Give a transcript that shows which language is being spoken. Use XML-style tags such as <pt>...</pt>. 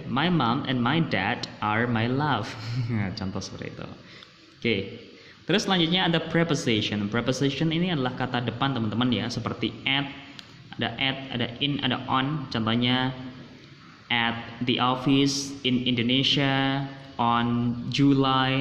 <en>My mom and my dad are my love.</en> <id>Contoh seperti itu. Oke. Terus selanjutnya ada preposition. Preposition ini adalah kata depan teman-teman ya, seperti at, ada in, ada on.</id> <en>Contohnya at the office in Indonesia on July.</en>